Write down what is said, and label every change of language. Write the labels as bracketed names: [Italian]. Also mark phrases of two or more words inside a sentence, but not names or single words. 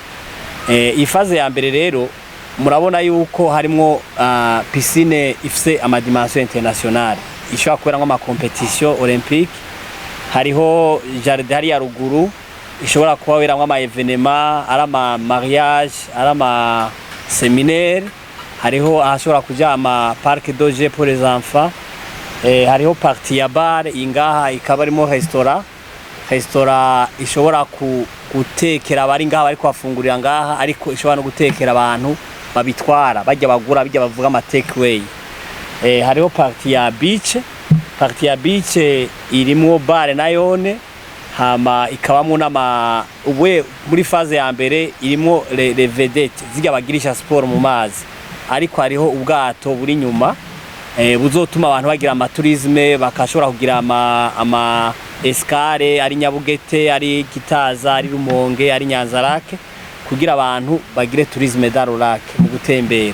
[Rundi] Iyi phase ya mbere rero murabona yuko harimo piscine ifise ama [French] dimension internationale [Rundi] ishobora kubera nk'ama [French] competition olympique. [Rundi] Hariho jardin hari ya ruguru ishobora kubaweramwe ama evenement, ari ama mariage, ari ama séminaire. Hariho ahashobora kuja ama [French] parc de jeux pour les enfants. [Rundi] Hariho partie ya bar ingaha ikaba arimo restaurant ishobora gutekera abari ngaha bari kwafungurira ngaha, ariko ishobora no gutekera abantu babitwara bajya bagura bijya bavuga ama [English] take away. [Rundi] Hariho partie ya beach irimo bar nayone, hama ikabamwo n'ama ubwe muri phase ya mbere irimo [French] les vedettes [Rundi] zijya bagirisha sport mu mazi, ariko hariho ubwato buri nyuma buzotuma abantu bagira ama tourisme, bakashobora kugira ama escale ari Nyabugete, ari Kitaza, ari Rumonge, ari Nyanzarake, kugira abantu bagire tourisme d'Arolake mu gutembera.